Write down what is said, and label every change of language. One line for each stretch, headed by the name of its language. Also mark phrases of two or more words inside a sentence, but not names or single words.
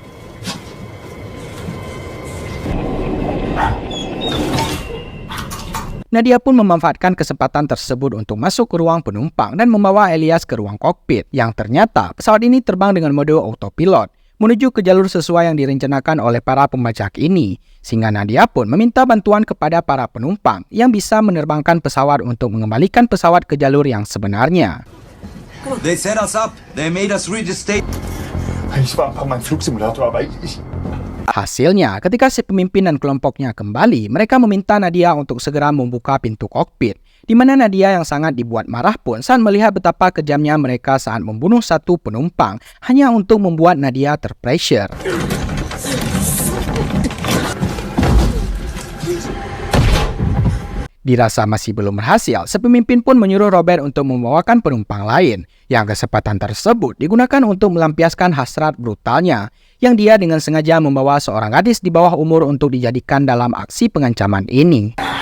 Indonesian: Nadia pun memanfaatkan kesempatan tersebut untuk masuk ke ruang penumpang dan membawa Elias ke ruang kokpit, yang ternyata pesawat ini terbang dengan mode autopilot menuju ke jalur sesuai yang direncanakan oleh para pembajak ini, sehingga Nadia pun meminta bantuan kepada para penumpang yang bisa menerbangkan pesawat untuk mengembalikan pesawat ke jalur yang sebenarnya.
English: They set us up. They made us reach the state.
German: Ich war ein paar Mal im Flugsimulator, aber ich
Indonesian: Hasilnya, ketika si pemimpin dan kelompoknya kembali, mereka meminta Nadia untuk segera membuka pintu kokpit, di mana Nadia yang sangat dibuat marah pun saat melihat betapa kejamnya mereka saat membunuh satu penumpang hanya untuk membuat Nadia terpressure. Dirasa masih belum berhasil, si pemimpin pun menyuruh Robert untuk membawakan penumpang lain, yang kesempatan tersebut digunakan untuk melampiaskan hasrat brutalnya, yang dia dengan sengaja membawa seorang gadis di bawah umur untuk dijadikan dalam aksi pengancaman ini.